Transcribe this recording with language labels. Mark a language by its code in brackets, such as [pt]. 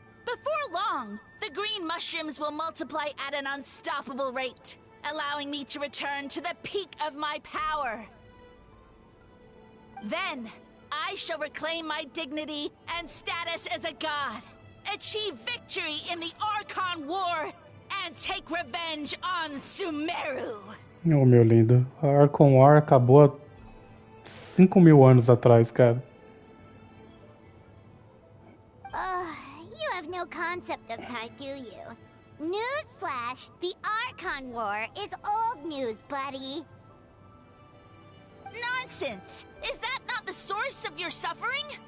[en] Before long, the green mushrooms will multiply at an unstoppable rate, allowing me to return to the peak of my power. Then, I shall reclaim my dignity and status as a god, achieve victory in the Archon War, and take revenge on Sumeru. [pt] Oh, meu lindo. A Archon War acabou há 5.000 anos atrás, cara. [en] You have no concept of time, do you? Newsflash, the Archon War is old news, buddy. Nonsense! Is that not the source of your suffering?